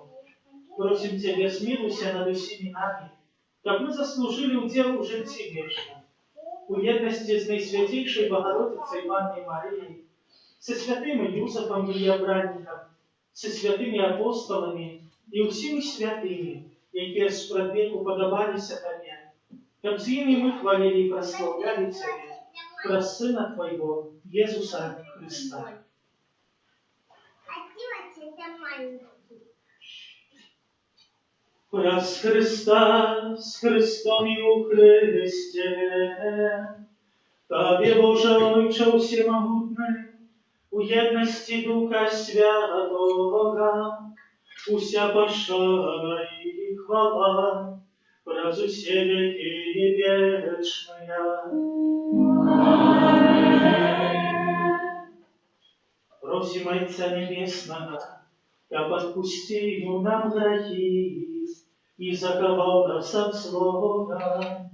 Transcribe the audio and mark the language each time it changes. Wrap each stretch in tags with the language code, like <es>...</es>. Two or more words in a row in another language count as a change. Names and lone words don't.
<uk>Просим Тебе, смилуйся над усіми нами, каб ми заслужили удел у житті вічному, у єдності з Найсвятейшей Богородицей Іванною Марією, со святим Юсифом Іліобранником, со святими апостолами і усіми святими, які спрадвеку подобалися Тебе, каб з ними ми хвалили і прославляли Тебе,</uk> <be>праз Сына Твоего, Jesúsa Христа. Праз Христа, з Христом і у Христе, Табе, Боже Ойче всемогутний, у єдності Духа Святого, уся пошана і хвала, праз усе веки вечная.</be> <ru>Просим Отца Небесного, каб отпустил нам грехи и заковал нас от злого.</ru>